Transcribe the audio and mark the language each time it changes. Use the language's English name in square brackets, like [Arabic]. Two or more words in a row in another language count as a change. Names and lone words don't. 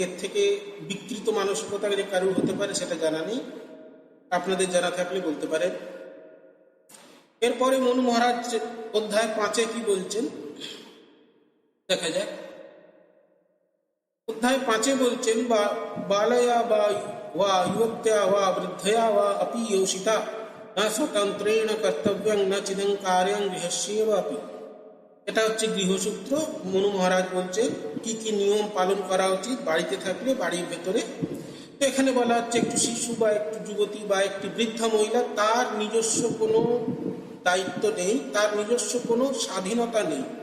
[Bangla] এর থেকে বিকৃত মানসিকতা যে কারুর হতে পারে সেটা জানা নেই, আপনাদের জানা থাকলে বলতে পারেন। এরপরে মনু মহারাজ অধ্যায় 5 কি বলছেন দেখা যায়। অধ্যায় 5 বলছেন, [Sanskrit] বালয়া বা যুবত্যা বা বৃদ্ধয়া বা অপি योषिता न स्वतंत्रेण कर्तव्यं न चिदं कार्यं गृहस्यैव अपि। [Bangla] এটা হচ্ছে গৃহসূত্র। মনু মহারাজ বলছেন কি কি নিয়ম পালন করা উচিত বাড়িতে থাকলে, বাড়ির ভেতরে। তো এখানে বলা হচ্ছে, একটু শিশু বা একটু যুবতী বা একটি বৃদ্ধা মহিলা, তার নিজস্ব কোনো দায়িত্ব নেই, তার নিজস্ব কোনো স্বাধীনতা নেই।